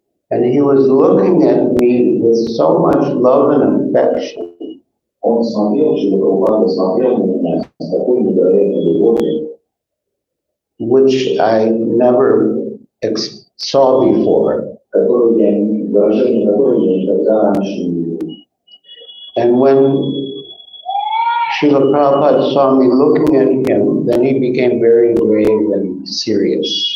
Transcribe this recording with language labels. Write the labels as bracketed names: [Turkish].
[English] And he was looking at me with so much love and affection. [Russian] Он смотрел, что Прабхупада смотрел на меня с такой невероятной любовью, [English] which I never saw before. [Russian] которую выражение которой я никогда раньше не видел. [English] And when Srila Prabhupada saw me looking at him, then he became very grave and serious.